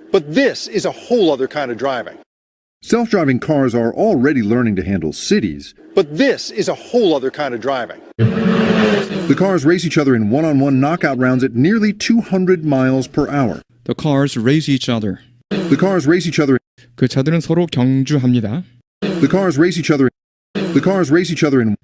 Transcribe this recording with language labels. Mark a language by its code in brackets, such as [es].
[en] But this is a whole other kind of driving. self-driving cars are already learning to handle cities, But this is a whole other kind of driving. the cars race each other in one-on-one knockout rounds at nearly 200 miles per hour. The cars race each other. The cars race each other [ko] 그 차들은 서로 경주합니다. [en] The cars race each other in